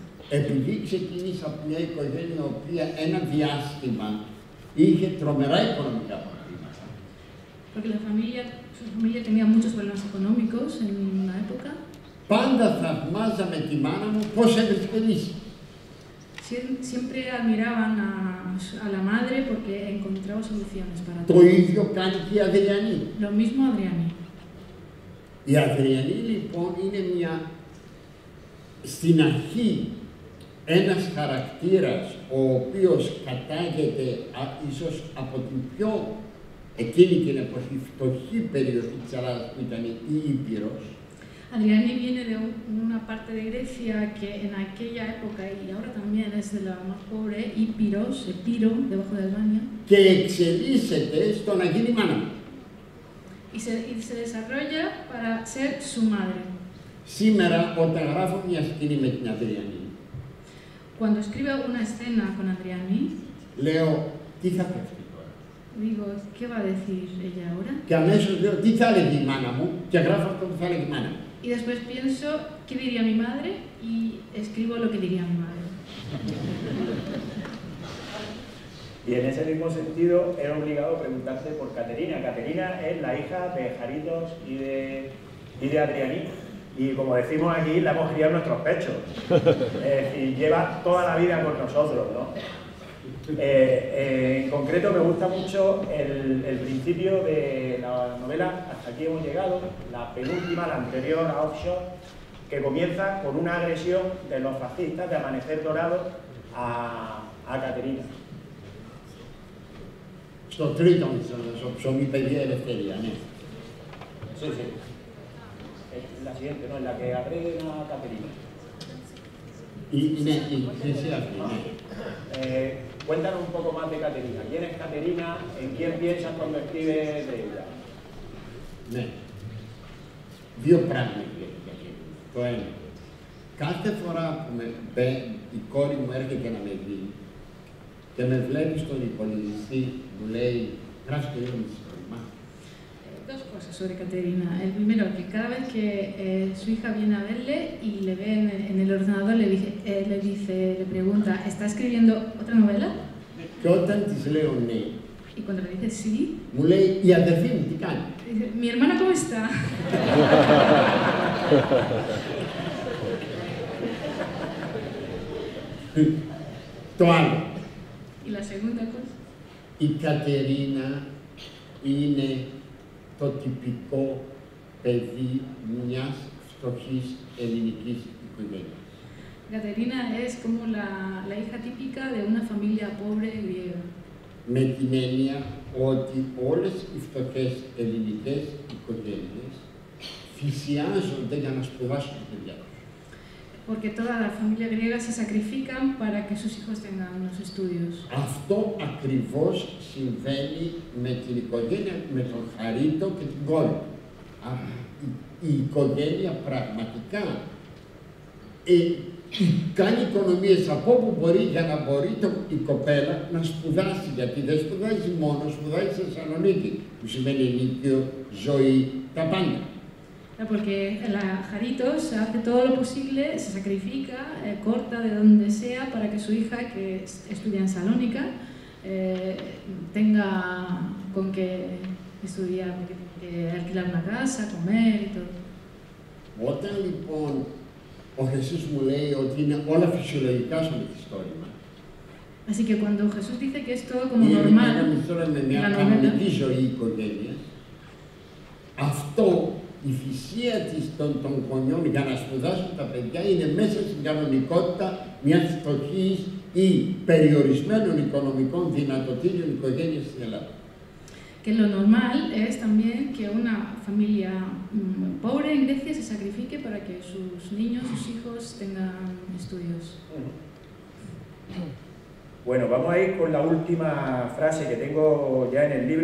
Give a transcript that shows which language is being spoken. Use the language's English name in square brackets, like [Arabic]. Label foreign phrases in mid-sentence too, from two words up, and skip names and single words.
[Greek] Επειδή ξεκίνησα από μια οικογένεια η οποία ένα διάστημα είχε τρομερά οικονομικά προβλήματα. [Spanish] Porque su familia tenía muchos problemas económicos en una época. [Greek] Πάντα θαυμάζαμε τη μάνα μου πώς έβρισκε λύση. [Spanish] Siempre admiraban a la madre porque encontraba soluciones para todo. [Greek] Το ίδιο κάνει και η Αδριανή. [Spanish] Lo mismo Adrianí. [Greek] Η Αδριανή λοιπόν είναι στην αρχή ένας χαρακτήρας ο οποίος κατάγεται ίσως από την πιο εκείνη την εποχή φτωχή περιοχή της Ελλάδας που ήταν η Ήπειρος. [Spanish] Adrianí viene de una parte de Grecia que en aquella época y ahora también es de la más pobre, Ípiros, Epiro, debajo de Albania. [Greek] Και εξελίσσεται στο να γίνει μάνα. [Spanish] Y se desarrolla para ser su madre. [Greek] Σήμερα, όταν γράφω μια σκηνή με την Αδριανή, [Spanish] Cuando escribo una escena con Adriani, [Greek] λέω τι θα πει αυτή τώρα. [Spanish] digo, ¿qué va a decir ella ahora? [Greek] Και αμέσως λέω τι θα έλεγε η μάνα μου και γράφω αυτό που θα έλεγε η μάνα μου. [Spanish] Y después pienso, ¿qué diría mi madre? Y escribo lo que diría mi madre. Y en ese mismo sentido es obligado preguntarse por Caterina. Caterina es la hija de Jaritos y de Adriani. Y como decimos aquí, la hemos criado en nuestros pechos. Es decir, lleva toda la vida con nosotros, ¿no? En concreto me gusta mucho el principio de la novela, hasta aquí hemos llegado, la penúltima, la anterior a Offshore, que comienza con una agresión de los fascistas de Amanecer Dorado a Caterina. [Greek] Στο τρίτο στο ψωμί παιδιά ελευθερία, ναι. [Spanish] Sí, sí. Es la siguiente, ¿no? En la que agreden a Caterina. [Greek] Είναι η χρυσή αυτή, ναι. [Spanish] Cuéntanos un poco más de Caterina. ¿Quién es Caterina? ¿En quién piensas cuando escribes de ella? [Greek] Ναι. Δύο πράγματα για την Κατερίνα. Το ένα. Κάθε φορά που η κόρη μου έρχεται να με δει και με βλέπει στον υπολογιστή, μου λέει, γράψε το λίγο με τη ιστορία. [Spanish] Dos cosas sobre Caterina. El primero, que cada vez que su hija viene a verle y le ve en el ordenador, le pregunta, ¿está escribiendo otra novela? [Greek] Και όταν της λέω ναι, [Spanish] Y cuando le dice sí, [Greek] μου λέει, η αδερφή μου τι κάνει. [Spanish] dice, ¿mi hermana cómo está? [Greek] Το άλλο. [Spanish] Y la segunda cosa, [Greek] Η Κατερίνα είναι το τυπικό παιδί μιας φτωχής ελληνικής οικογένειας. [Spanish] Caterina es como la hija típica de una familia pobre griega. [Greek] Με την έννοια ότι όλες οι φτωχές ελληνικές οικογένειες θυσιάζονται για να σπουδάσουν τα παιδιά τους. [Spanish] Porque toda la familia griega se sacrifican para que sus hijos tengan unos estudios. [Greek] Αυτό ακριβώς συμβαίνει με την οικογένεια, με τον Χαρίτο και την κόρη του. Η οικογένεια πραγματικά κάνει οικονομίες από όπου μπορεί για να μπορεί η κοπέλα να spουδάσει, γιατί δεν σπουδάζει μόνο, σπουδάζει στη Θεσσαλονίκη, που σημαίνει ενίκιο, ζωή, τα πάντα. [Spanish] Porque la Jaritos hace todo lo posible, se sacrifica, corta de donde sea para que su hija, que estudia en Salónica, tenga con que estudiar, alquilar una casa, comer y todo. [Greek] Όταν λοιπόν ο Jesús μου λέει ότι είναι όλα φυσιολογικά στο μυθιστόρημα, [Spanish] Así que cuando Jesús dice que es todo como normal, [Greek] είναι ένα μυθιστόρημα με μια [Spanish] la novela, [Greek] κανονική ζωή οικογένειας, αυτό η θυσία των γονιών για να σπουδάσουν τα παιδιά είναι μέσα στην κανονικότητα μιας φτωχής ή περιορισμένων οικονομικών δυνατοτήτων οικογένειας στην Ελλάδα. [Spanish] que lo normal es también que una familia pobre en Grecia se sacrifique para que sus niños, sus hijos tengan estudios. Bueno, vamos a ir con la última frase que tengo ya en el libro.